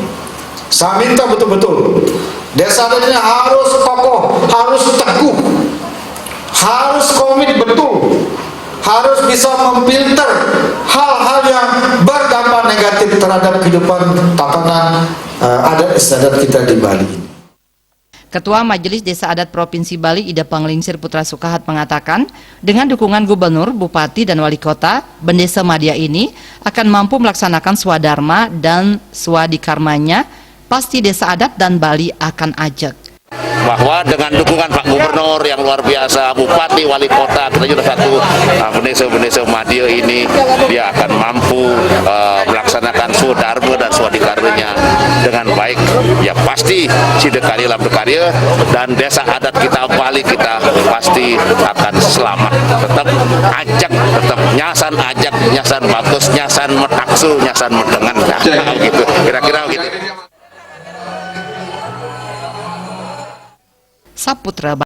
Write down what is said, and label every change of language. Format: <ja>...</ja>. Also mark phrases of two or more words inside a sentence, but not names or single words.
<id>Saya minta betul-betul desa adat ini harus kokoh, harus teguh, harus komit betul, harus bisa memfilter hal-hal yang berdampak negatif terhadap kehidupan tatanan adat istiadat kita di Bali. Ketua Majelis Desa Adat Provinsi Bali Ida Panglingsir Putra Sukahat mengatakan, dengan dukungan Gubernur, Bupati, dan Wali Kota, Bendesa Madya ini akan mampu melaksanakan swadharma dan swadikarmanya, pasti desa adat dan Bali akan ajak. Bahwa dengan dukungan Pak Gubernur yang luar biasa, Bupati, Wali Kota, kita juga satu Bendesa Madya ini, dia akan mampu melaksanakan swadharma dan swadikarmanya dengan baik. Ya pasti Sidekari Labdekarya dan desa adat kita Bali kita pasti akan selamat.</id> <ban>Tetap ajak, tetap nyasan ajak, nyasan bagus, nyasan metaksu, nyasan medengan.</ban> <id>Nah, gitu. Kira-kira gitu. Saputra</id>